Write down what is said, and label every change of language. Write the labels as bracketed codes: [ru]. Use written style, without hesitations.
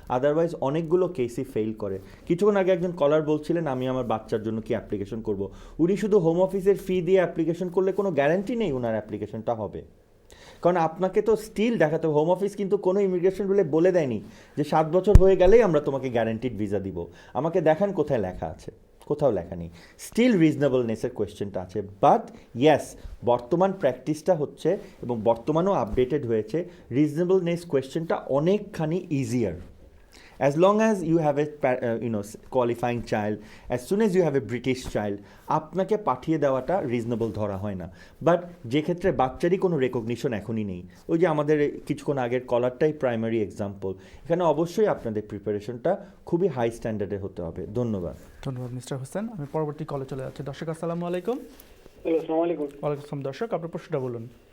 [bn] Otherwise অনেকগুলো কেসই fail করে। কিছুক্ষণ আগে একজন কলার বলছিলেন আমি আমার বাচ্চার জন্য কি অ্যাপ্লিকেশন করব, উনি শুধু হোম অফিসের ফি দিয়ে অ্যাপ্লিকেশন করলে কোনো গ্যারান্টি নেই ওনার অ্যাপ্লিকেশনটা হবে, কারণ আপনাকে তো স্টিল দেখাতে হবে। হোম অফিস কিন্তু কোনো ইমিগ্রেশন রুলে বলে দেয়নি যে 7 বছর হয়ে গেলেই আমরা তোমাকে গ্যারান্টিড ভিসা দিব, আমাকে দেখান কোথায় লেখা আছে, কোথাও লেখা নেই। স্টিল রিজনেবলনেসের কোয়েশ্চেনটা আছে। বাট ইয়েস, বর্তমান প্র্যাকটিসটা হচ্ছে এবং বর্তমানেও আপডেটেড হয়েছে, রিজনেবলনেস কোয়েশ্চেনটা অনেকখানি easier. [en] As long as you have a qualifying child, as soon as you have a British child, [bn] আপনাকে পাঠিয়ে দেওয়াটা রিজনেবল ধরা হয় না। বাট যে ক্ষেত্রে বাচ্চারই কোনো রেকগনিশন এখনই নেই, ওই যে আমাদের কিছুক্ষণ আগের কলারটাই প্রাইমারি এক্সাম্পল, এখানে অবশ্যই আপনাদের প্রিপারেশনটা খুবই হাই স্ট্যান্ডার্ডের হতে হবে। ধন্যবাদ মিস্টার হোসেন। আমি পরবর্তী কলে চলে যাচ্ছি। দর্শক আসসালামু আলাইকুম। হ্যালো, আসসালামু আলাইকুম। ওয়ালাইকুম আসসালাম। দর্শক আপনার প্রশ্নটা বলুন।